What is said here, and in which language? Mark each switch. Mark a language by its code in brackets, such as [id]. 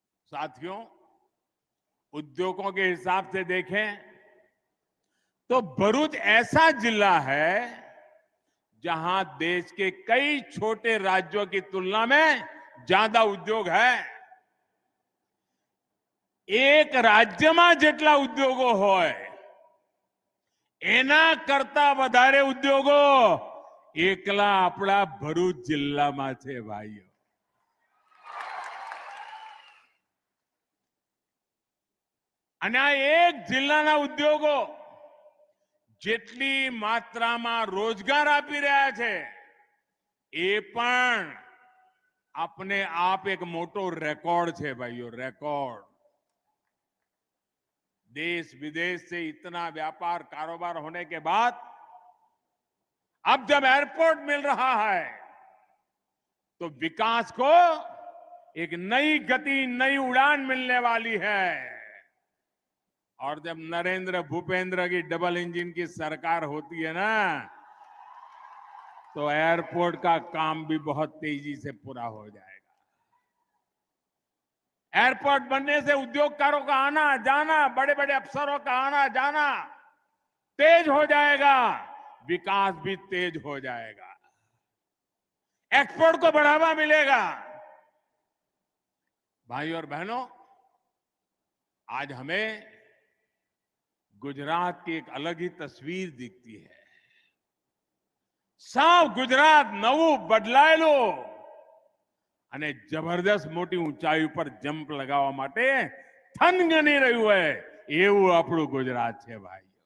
[hi] साथियों, उद्योगों के हिसाब से देखें तो भरूच ऐसा जिला है जहां देश के कई छोटे राज्यों की तुलना में ज्यादा उद्योग है। [gu] एक राज्यમાં જેટલા ઉદ્યોગો હોય એના કરતા વધારે ઉદ્યોગો એકલા આપણા ભરૂચ જિલ્લામાં છે ભાઈઓ। અને આ એક જિલ્લાના ઉદ્યોગો જેટલી માત્રામાં રોજગાર આપી રહ્યા છે એ પણ [hi] अपने आप एक मोटो रिकॉर्ड [gu] છે भाइयों, रिकॉर्ड। [hi] देश विदेश से इतना व्यापार कारोबार होने के बाद अब जब एयरपोर्ट मिल रहा है तो विकास को एक नई गति, नई उड़ान मिलने वाली है। और जब नरेंद्र भूपेंद्र की डबल इंजन की सरकार होती है ना, तो एयरपोर्ट का काम भी बहुत तेजी से पूरा हो जाएगा। एयरपोर्ट बनने से उद्योगकारों का आना जाना, बड़े बड़े अफसरों का आना जाना तेज हो जाएगा, विकास भी तेज हो जाएगा, एक्सपोर्ट को बढ़ावा मिलेगा। भाई और बहनों, आज हमें गुजरात की एक अलग ही तस्वीर दिखती है। [gu] साफ गुजरात नવું બદલાયેલું અને જબરદસ્ત મોટી ઊંચાઈ પર જમ્પ લગાવવા માટે થનગની રહ્યું હોય એવું આપણું ગુજરાત છે ભાઈ।